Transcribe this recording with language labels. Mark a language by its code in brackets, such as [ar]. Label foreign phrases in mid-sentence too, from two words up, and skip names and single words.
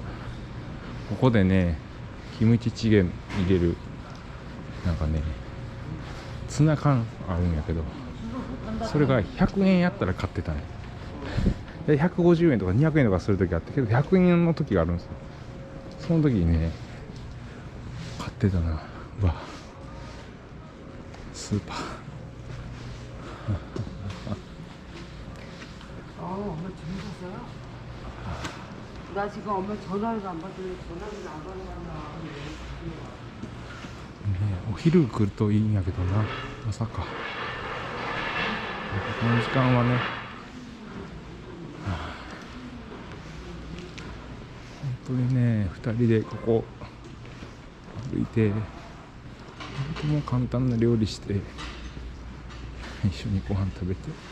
[ja] ここでね、キムチチゲ入れるなんかね、ツナ缶あるんやけど、それが100円やったら買ってたね。150円とか200円とかする時あったけど、100円の時があるんですよ。その時にね、買ってたな。うわ、スーパー [ko] 나 지금 엄마 전화를 안 받더니 전화를 안 받는 거야. [ja] お昼来るといいんやけどな、まさか。この時間はね、本当にね、2人でここ歩いて、本当もう簡単な料理して、一緒にご飯食べて。